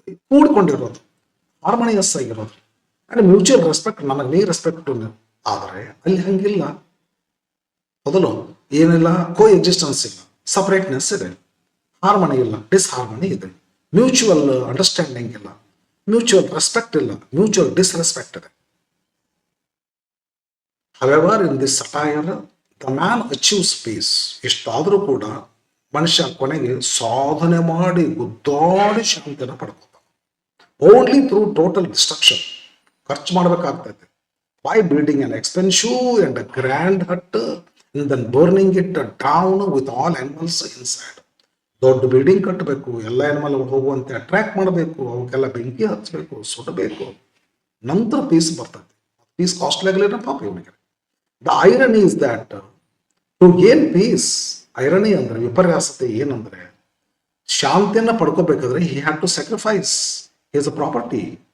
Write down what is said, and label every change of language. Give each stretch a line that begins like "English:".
Kannada: ಕೂಡ್ಕೊಂಡಿರೋದು, harmonious ಆಗಿರೋದು,
English: and mutual respect,
Kannada: ನನಗೆ ನೀ ರೆಸ್ಪೆಕ್ಟ್. ಆದರೆ ಅಲ್ಲಿ ಹಂಗಿಲ್ಲ. ಮೊದಲು ಏನಿಲ್ಲ, ಕೋ ಎಕ್ಸಿಸ್ಟೆನ್ಸ್ ಇಲ್ಲ, ಸಪರೇಟ್ನೆಸ್ ಇದೆ, ಹಾರ್ಮನಿ ಇಲ್ಲ, ಡಿಸ್ಹಾರ್ಮನಿ ಇದೆ, ಮ್ಯೂಚುವಲ್ ಅಂಡರ್ಸ್ಟ್ಯಾಂಡಿಂಗ್ ಇಲ್ಲ, ಮ್ಯೂಚುವಲ್ ರೆಸ್ಪೆಕ್ಟ್ ಇಲ್ಲ, ಮ್ಯೂಚುವಲ್ ಡಿಸ್ರೆಸ್ಪೆಕ್ಟ್ ಇದೆ.
English: However, in this satire, the man achieves peace.
Kannada: ಇಷ್ಟಾದರೂ ಕೂಡ ಮನುಷ್ಯ ಕೊನೆಗೆ ಸಾಧನೆ ಮಾಡಿ ಗುದ್ದಾಡಿ ಶಾಂತಿಯನ್ನು ಪಡ್ಕೋತಾನೆ.
English: Only through total destruction.
Kannada: ಖರ್ಚು ಮಾಡಬೇಕಾಗ್ತೈತೆ.
English: By building an expensive and a grand hut and then burning it down with all animals inside.
Kannada: ದೊಡ್ಡ ಬಿಲ್ಡಿಂಗ್ ಕಟ್ಟಬೇಕು, ಎಲ್ಲ ಅನಿಮಲ್ ಹೋಗುವಂತೆ ಅಟ್ರಾಕ್ಟ್ ಮಾಡಬೇಕು, ಅವಕ್ಕೆಲ್ಲ ಬೆಂಕಿ ಹಚ್ಚಬೇಕು, ಸುಡಬೇಕು, ನಂತರ ಪೀಸ್ ಬರ್ತದೆ. ಪೀಸ್ ಕಾಸ್ಟ್ಲಿ ಆಗಲಿಲ್ಲ ಪಾಪ ಇವನಿಗೆ.
English: the irony is that to gain peace,
Kannada: irony ಅಂದ್ರೆ ವಿಪರ್ಯಾಸತೆ ಏನಂದ್ರೆ, ಶಾಂತಿಯನ್ನ ಪಡ್ಕೋಬೇಕಾದ್ರೆ
English: He had to sacrifice his property.